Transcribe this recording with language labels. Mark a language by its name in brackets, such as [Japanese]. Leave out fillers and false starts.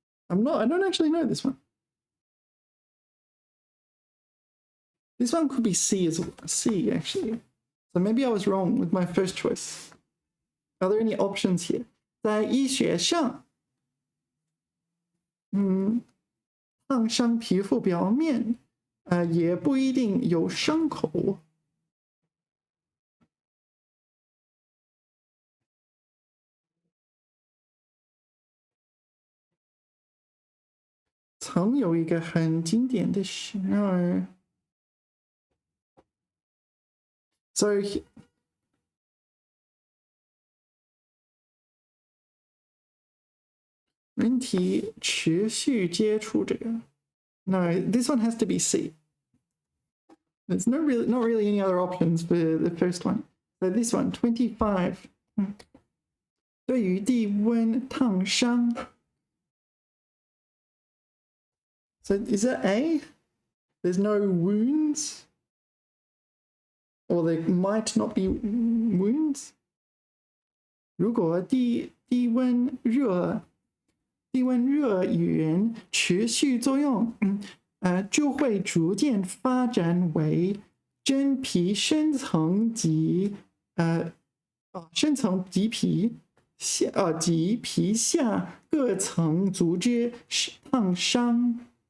[English] I don't actually know this one. This one could be C as well. C, actually. So maybe I was wrong with my first choice. Are there any options here? [Chinese] 在医学上，烫伤皮肤表面，也不一定有伤口。曾有一个很经典的实验。 [English] So [Chinese] 人体持续接触这个 [English] No, this one has to be C. There's not really any other options for the first one. So this one, 25. [Chinese] 对于低温烫伤， [English] So is that A? There's no wounds? Or there might not be wounds? [Chinese] 如果低温热源持续作用，就会逐渐发展为真皮深层及皮下各层组织烫伤。